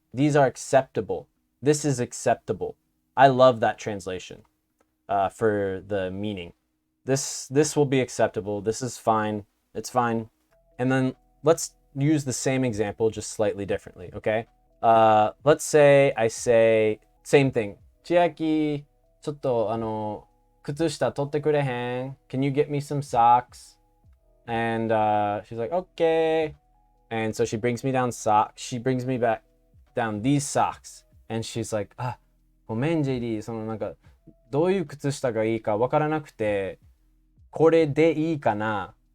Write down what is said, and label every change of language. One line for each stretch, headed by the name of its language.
English: These are acceptable. This is acceptable. I love that translation for the meaning. This will be acceptable. This is fine. It's fine. And then let's use the same example, just slightly differently, okay? Let's say I say, same thing.
Japanese: Chiaki, ちょっと靴下取ってくれへん?
English: Can you get me some socks? And she's like, okay. And so she brings me down socks. She brings me back down these socks.
Japanese: And she's like, ごめん JD、なんかどういう靴下がいいかわからなくて、これでいいかな?